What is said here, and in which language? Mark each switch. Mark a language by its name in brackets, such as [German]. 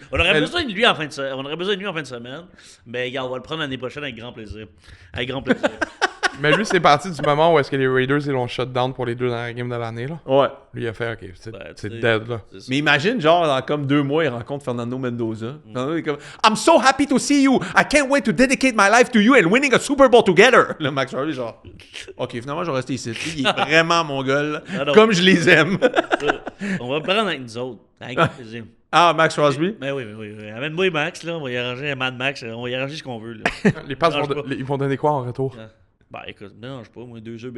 [French] On aurait besoin de lui en fin de semaine. Mais regarde, on va le prendre l'année prochaine avec grand plaisir. Avec grand plaisir. Mais lui, c'est parti du moment où est-ce que les Raiders, ils l'ont shut down pour les 2 dernières games de l'année, là. Ouais. Lui, il a fait, OK, c'est Ben, c'est tu sais, dead, là. c'est ça. Mais imagine, genre, dans comme 2 mois, il rencontre Fernando Mendoza. Fernando est comme [English] I'm so happy to see you. I can't wait to dedicate my life to you and winning a Super Bowl together. [French] Le Max Crosby, genre, OK, finalement, je vais rester ici. Il est vraiment mon gars, là, Ah non. comme je les aime. On va le prendre avec nous autres. Avec grand plaisir. Ah, Max Crosby? Ben oui, ben oui. Oui. Amène-moi Max, là. On va y arranger un Mad Max. On va y arranger ce qu'on veut, là. Les passes Dérange pas. ils vont donner quoi en retour? Ben écoute, non, je sais pas, moi, 2 œufs bacon.